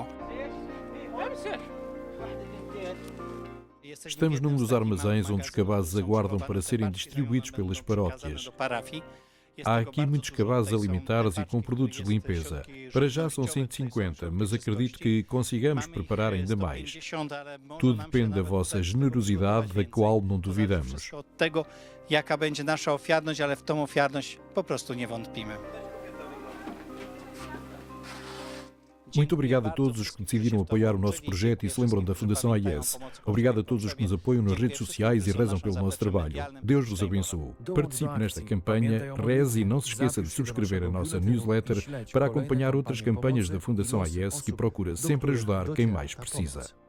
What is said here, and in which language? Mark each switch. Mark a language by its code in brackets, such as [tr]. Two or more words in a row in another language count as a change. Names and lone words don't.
[pt] Estamos num dos armazéns onde os cabazes aguardam para serem distribuídos pelas paróquias. Há aqui muitos cabazes alimentares e com produtos de limpeza. Para já são 150, mas acredito que consigamos preparar ainda mais. Tudo depende da vossa generosidade, da qual não duvidamos. [pl] Jaka będzie nasza ofiarność, ale w tą ofiarność po prostu nie wątpimy. [pt] Muito obrigado a todos os que decidiram apoiar o nosso projeto e se lembram da Fundação AIS. Obrigado a todos os que nos apoiam nas redes sociais e rezam pelo nosso trabalho. Deus vos abençoe. Participe nesta campanha, reze e não se esqueça de subscrever a nossa newsletter para acompanhar outras campanhas da Fundação AIS, que procura sempre ajudar quem mais precisa.